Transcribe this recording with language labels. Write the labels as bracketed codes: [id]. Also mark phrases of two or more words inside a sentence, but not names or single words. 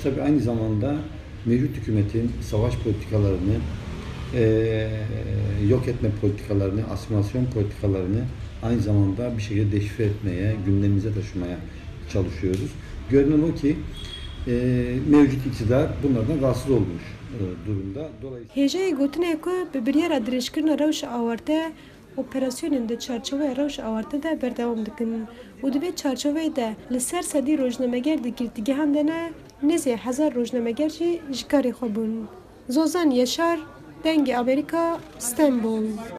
[tr] Tabii aynı zamanda mevcut hükümetin savaş politikalarını, yok etme politikalarını, asimilasyon politikalarını aynı zamanda bir şekilde deşifre etmeye, gündemimize taşımaya çalışıyoruz. Görünen o ki mevcut iktidar bunlardan rahatsız olmuş durumda. [ku] Dolayısıyla hêjeyê gotinê ku bi biryara dirêjkirina rewşa awarte operasyonên di çarçoveya rewşa awarte de berdewam dikin û di vê çarçoveyê de li ser sedî rojnameger di girtîgehan de ne nêzî 1000 rojnameger jî ji karê xwe bûn. Zozan Yaşar, Dengê Amerîka, Stenbol.